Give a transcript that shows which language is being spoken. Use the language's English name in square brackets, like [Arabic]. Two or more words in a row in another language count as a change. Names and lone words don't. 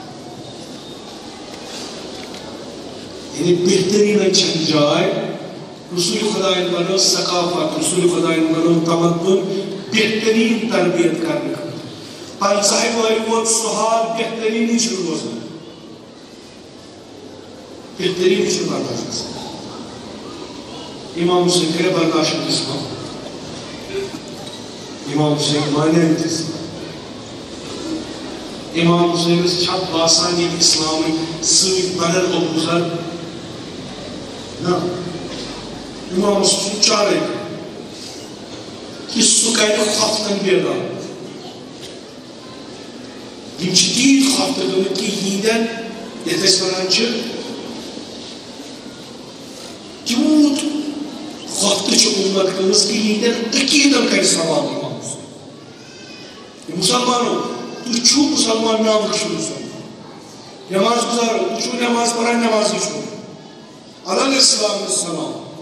[Kashmiri] یعنی بہتریٖنن چھنہٕ جاے رسول خۄدایَن بنٲو ثقافت رسول خۄدایَن بنٲو تمدُن بہتریٖن تربیت کرنہٕ خٲطرٕ 50 وٕہٕرۍ ووت سُہ حال بہتریٖنٕے چھُنہٕ روزان بہتریٖن چھُنہٕ برداشت گژھان امام حسین کَرِ برداشت اسلام امام حسین مانے اسلام امام حسینس چھا باسان یہِ اسلامٕکۍ سۭتۍ بنن ابو ذر نہ امامس چھُ چارے کہِ سُہ کرِ ہفتن بیدار یِم چھِ تیٖتۍ ہفتہٕ گٔمٕتۍ کہِ یِہنٛدٮ۪ن یتھ أسۍ ونان چھِ تیوٗت ہفتہٕ چھِ اُمت گٔمٕژ کہِ یِہنٛدٮ۪ن عقیٖدن کرِ سوال امام حسین مُسلمانو تُہۍ چھُو مُسلمان نامٕکۍ چھِو مُسلمان نٮ۪ماز گُزارو تُہۍ چھُو نٮ۪ماز پران نٮ۪مازٕے چھُو علیہ السلام